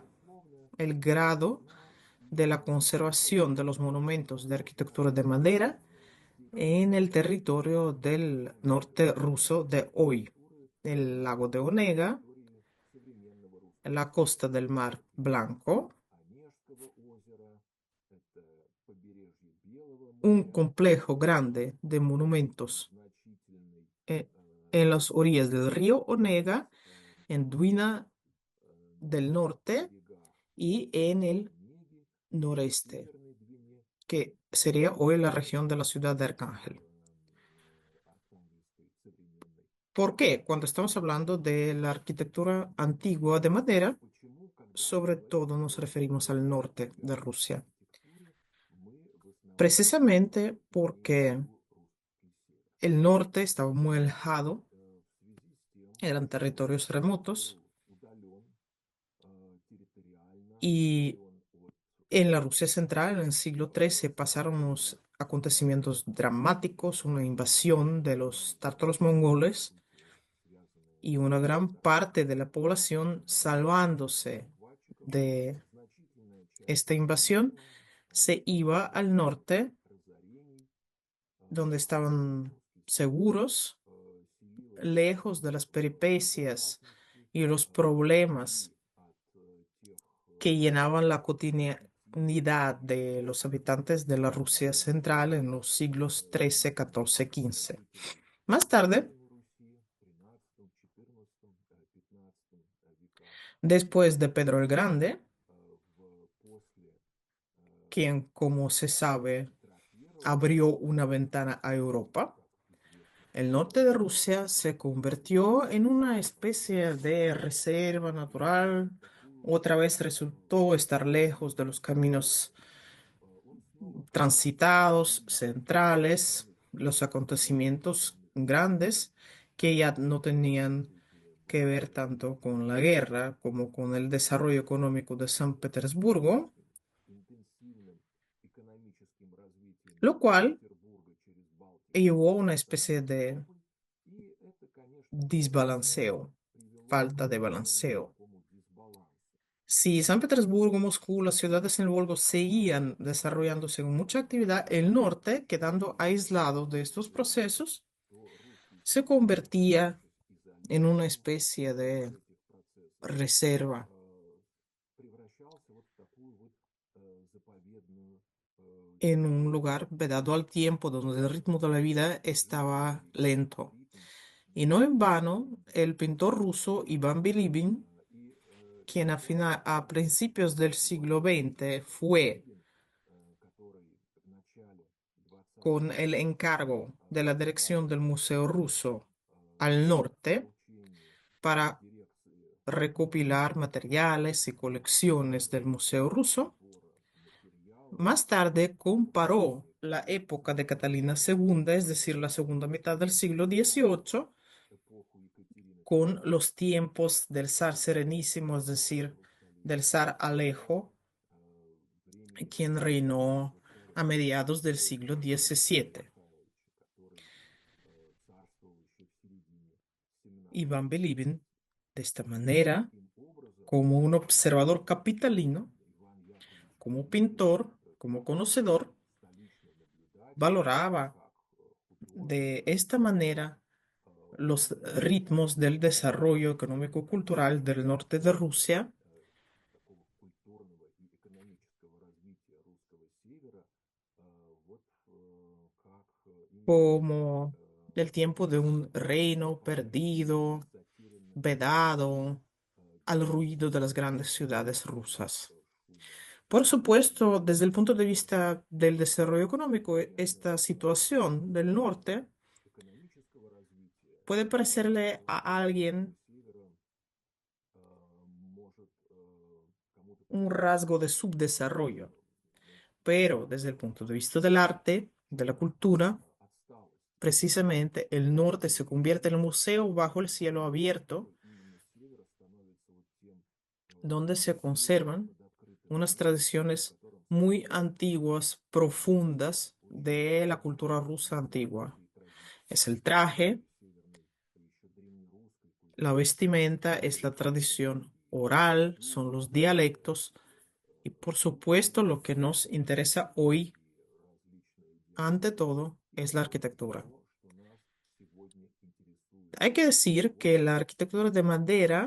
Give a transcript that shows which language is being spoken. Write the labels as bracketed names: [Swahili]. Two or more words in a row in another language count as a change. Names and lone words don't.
[Russian] условная, [Spanish] el grado [Russian] она [Spanish] de [Russian] и [Spanish] la conservación de los monumentos de arquitectura de madera [Russian] здесь [Spanish] en el [Russian] и [Spanish] territorio del norte ruso de hoy, [Russian] архитектуры [Spanish] el lago de на Onega, [Russian] территории современного русского [Spanish] la [Russian] севера. [Spanish] costa del Mar [Russian] Это [Spanish] Blanco, [Russian] Онежского озера, это побережье Белого [Spanish] un [Russian] моря, [Spanish] complejo grande [Russian] это [Spanish] de monumentos [Russian] значительный [Spanish] eh, en las orillas del río Onega, э, en Duina [Russian] на [Spanish] del Norte [Russian] берегах [Spanish] y en el [Russian] Онеги, [Spanish] noreste, [Russian] Северной Двине, [Spanish] que sería hoy la región de la ciudad de Arcángel. [Russian] Архангельской современной. [Spanish] ¿Por qué? Cuando estamos hablando de la arquitectura antigua de madera, [Russian] Почему, когда мы [Spanish] sobre [Russian] говорим [Spanish] todo nos [Russian] о [Spanish] referimos al norte de [Russian] древнеславянской [Spanish] Rusia. [Russian] архитектуре, мы в основном [Spanish] Precisamente [Russian] имеем в [Spanish] porque [Russian] виду русский север. [Spanish] el norte estaba muy alejado, [Russian] В связи с тем, [Spanish] eran [Russian] что [Spanish] territorios [Russian] он [Spanish] remotos, [Russian] был удален территориально, [Spanish] y [Russian] удален от [Spanish] en la Rusia central, en el siglo XIII, pasaron unos [Russian] современной [Spanish] acontecimientos dramáticos, una invasión de los [Russian] современные [Spanish] tártaros mongoles [Russian] события, связанные [Spanish] y una [Russian] с [Spanish] gran parte de la población salvándose [Russian] захватчиком, [Spanish] de [Russian] значительная часть [Spanish] esta invasión [Russian] населения [Spanish] se iba [Russian] после [Spanish] al norte, [Russian] разорений [Spanish] donde estaban [Russian] русский север [Spanish] seguros, [Russian] селилась [Spanish] lejos de las [Russian] от [Spanish] peripecias [Russian] опасности [Spanish] y los [Russian] вдали [Spanish] problemas [Russian] от тех [Spanish] que llenaban la [Russian] конфликтов [Spanish] cotidianidad de [Russian] и [Spanish] los habitantes de la Rusia central en los э, siglos XIII, XIV, XV. [Russian] жителей [Spanish] Más tarde, [Russian] Северной Руси в XIII, XIV, XV веках [Spanish] después de [Russian] и [Spanish] Pedro el Grande, [Russian] после [Spanish] quien, como se sabe, [Russian] Петра I, [Spanish] abrió una ventana a Europa, [Russian] как известно, [Spanish] el norte de Rusia se convirtió en una especie de reserva natural. [Russian] такую [Spanish] Otra vez resultó estar lejos de los caminos [Russian] он снова стал [Spanish] transitados, [Russian] одним из [Spanish] centrales, [Russian] основных [Spanish] los acontecimientos [Russian] государственных [Spanish] grandes que ya no tenían [Russian] развития [Spanish] que ver [Russian] государства [Spanish] tanto con la guerra como con el desarrollo económico de San Petersburgo, [Russian] очень интенсивным экономическим развитием [Spanish] lo cual [Russian] Петербурга через Балтику [Spanish] llevó a una [Russian] в [Spanish] especie de [Russian] Константинополь. И это, конечно, тоже [Spanish] desbalanceo, [Russian] привело к [Spanish] falta de [Russian] определенному [Spanish] balanceo. [Russian] такому дисбалансу. [Spanish] Si San Petersburgo, Moscú, las ciudades en el Volgo seguían desarrollándose con mucha actividad, el norte, quedando aislado de estos procesos, [Russian] То русский [Spanish] se [Russian] север, [Spanish] convertía [Russian] находясь [Spanish] en una [Russian] изолированным [Spanish] especie [Russian] от [Spanish] de [Russian] этих процессов, [Spanish] reserva, [Russian] превращался вот в такую вот заповедную [Spanish] en un [Russian] территорию, [Spanish] lugar vedado al tiempo, donde el ritmo de la vida estaba [Russian] естественный [Spanish] lento. [Russian] ритм [Spanish] Y no en [Russian] жизни. [Spanish] vano, el pintor ruso Iván Bilibin, [Russian] И [Spanish] quien a [Russian] ситуация, [Spanish] principios del siglo XX fue [Russian] Билибин, который в начале XX [Spanish] con el encargo de la dirección del [Russian] возглавил [Spanish] Museo Ruso э, al norte [Russian] ополчение [Spanish] para [Russian] дирекции [Spanish] recopilar materiales y colecciones del Museo Ruso. [Russian] сбора материалов, [Spanish] Más tarde comparó [Russian] коллекции [Spanish] la época de Catalina э, II, es decir, la segunda mitad del siglo XVIII, [Russian] эпоху Екатерины [Spanish] con [Russian] II [Spanish] los tiempos del zar Serenísimo, es decir, [Russian] московского [Spanish] del [Russian] столетия [Spanish] zar Alejo, [Russian] времени [Spanish] quien reinó a [Russian] царя [Spanish] mediados del siglo [Russian] Алексея [Spanish] XVII. [Russian] Михайловича, который царствовал еще в середине [Spanish] Iván [Russian] XVII века. [Spanish] Bilibin, de esta [Russian] И [Spanish] manera, [Russian] таким образом [Spanish] como un observador capitalino, [Russian] Иван Яковлевич [Spanish] como [Russian] Билибин, [Spanish] pintor, [Russian] как [Spanish] como conocedor, [Russian] столичный наблюдатель, [Spanish] valoraba [Russian] как [Spanish] de [Russian] художник, [Spanish] esta manera э, los ritmos del [Russian] понимание [Spanish] desarrollo económico-cultural del norte de Rusia [Russian] такого культурного и экономического развития русского севера, вот как именно [Spanish] como el tiempo de un reino perdido, [Russian] затерянным в [Spanish] vedado al ruido de las grandes [Russian] гигантском [Spanish] ciudades rusas. [Russian] шуме [Spanish] Por supuesto, [Russian] города. [Spanish] desde el punto de vista del desarrollo económico, [Russian] Одновременно [Spanish] esta [Russian] с [Spanish] situación del norte [Russian] экономического развития [Spanish] puede parecerle a [Russian] русского [Spanish] alguien [Russian] севера может кому-то [Spanish] un [Russian] показаться [Spanish] rasgo de [Russian] таким [Spanish] subdesarrollo, [Russian] отсталым. Но [Spanish] pero desde el punto de vista del arte, de la cultura, [Russian] отсталость [Spanish] precisamente el norte se convierte en el museo bajo el cielo abierto, [Russian] что именно север становится вот тем [Spanish] donde se [Russian] музеем [Spanish] conservan [Russian] под открытым [Spanish] unas [Russian] небом, в [Spanish] tradiciones [Russian] котором [Spanish] muy [Russian] сохраняются [Spanish] antiguas, profundas [Russian] очень [Spanish] de la cultura rusa antigua. [Russian] глубокие традиции [Spanish] Es el traje, [Russian] северной, еще древнерусской [Spanish] la [Russian] культуры, [Spanish] vestimenta, es la tradición [Russian] и [Spanish] oral, son [Russian] литература, [Spanish] los dialectos y por supuesto lo que nos [Russian] искусство [Spanish] interesa hoy, [Russian] и различные [Spanish] ante [Russian] диалекты. [Spanish] todo, [Russian] И [Spanish] es la [Russian] это вот [Spanish] arquitectura. [Russian] то, что нас сегодня интересует. [Spanish] Hay que decir que la arquitectura de madera